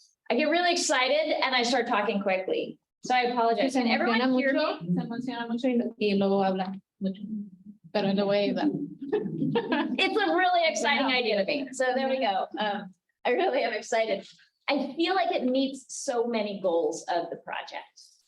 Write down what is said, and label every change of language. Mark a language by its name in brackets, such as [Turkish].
[English] I get really excited and I start talking quickly. So I apologize. Can everyone hear me? [Spanish] Se emociona mucho y luego habla mucho. [English] Pero in the way that. It's a really exciting idea to me. So there we go. I really am excited. I feel like it meets so many goals of the project.